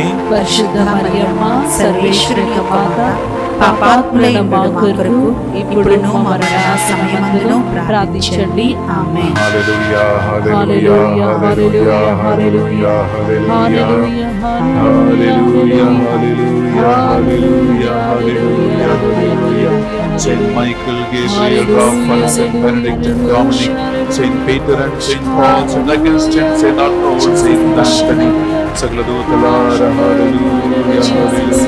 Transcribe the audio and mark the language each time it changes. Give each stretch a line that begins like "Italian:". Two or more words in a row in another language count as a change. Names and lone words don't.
Telugu: పరిశుద్ధ మరియమ్మ సర్వేశ్వరుని యొక్క మాత, పాపాత్ములైన మా కొరకు ఇప్పుడును మరణ సమయమందును ప్రార్థించండి. ఆమేన్. హల్లెలూయా, హల్లెలూయా, హల్లెలూయా, హల్లెలూయా, హల్లెలూయా, హల్లెలూయా, హల్లెలూయా, హల్లెలూయా.
English: Saint Michael, Gabriel, Raphael, Saint Benedict and Dominic, Saint Peter and Saint Paul, Saint Augustine, Saint Arnold, Saint Anthony,
Telugu: సకల దూతలా,
English: hallelujah, hallelujah.